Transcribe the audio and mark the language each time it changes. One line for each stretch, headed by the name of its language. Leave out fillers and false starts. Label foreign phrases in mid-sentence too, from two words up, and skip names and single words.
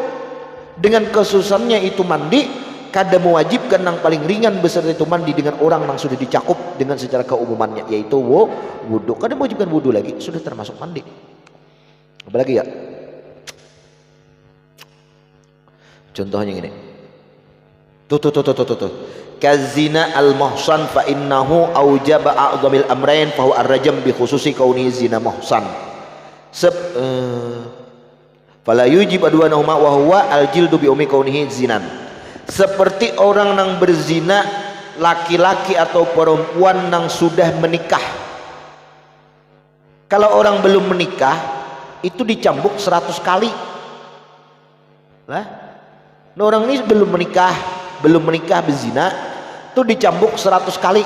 Banjar: Dengan kesusahannya itu mandi kada mewajibkan yang paling ringan besar itu mandi dengan orang yang sudah dicakup dengan secara keumumannya yaitu wudu. Kada mewajibkan wudu lagi, sudah termasuk mandi. Apalagi ya contohnya gini, tuh.
Arabic: كالزنا المحصن فإنه أوجب أعظم الأمرين فهو الرجم بخصوص كونه زنا محصن. فلا يوجب أدونهما وهو الجلد بعموم كونه زنا.
Banjar: Seperti orang yang berzina laki-laki atau perempuan yang sudah menikah. Kalau orang belum menikah itu dicambuk 100 kali. Lah, orang ini belum menikah berzina itu dicambuk 100 kali.